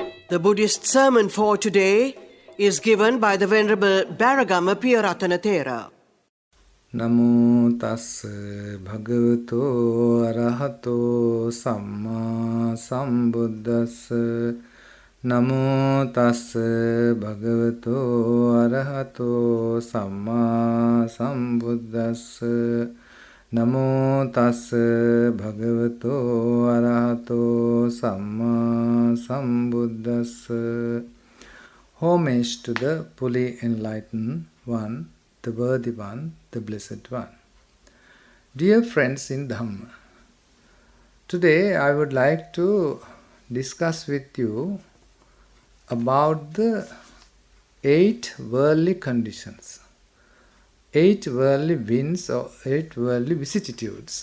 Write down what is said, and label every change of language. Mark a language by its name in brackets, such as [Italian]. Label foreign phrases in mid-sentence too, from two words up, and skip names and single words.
[English] The Buddhist sermon for today is given by the Venerable Baragama Piyarathana Thero. [Pali] Namo tassa bhagavato arahato samma sambuddhassa. Namo tassa bhagavato arahato samma sambuddhassa. Namo tassa bhagavato arahato samma sambuddhassa. [English] Homage to the fully enlightened one, the worthy one, the blessed one. Dear friends in Dhamma, today I would like to discuss with you about the 8 worldly conditions, 8 worldly winds or 8 worldly vicissitudes.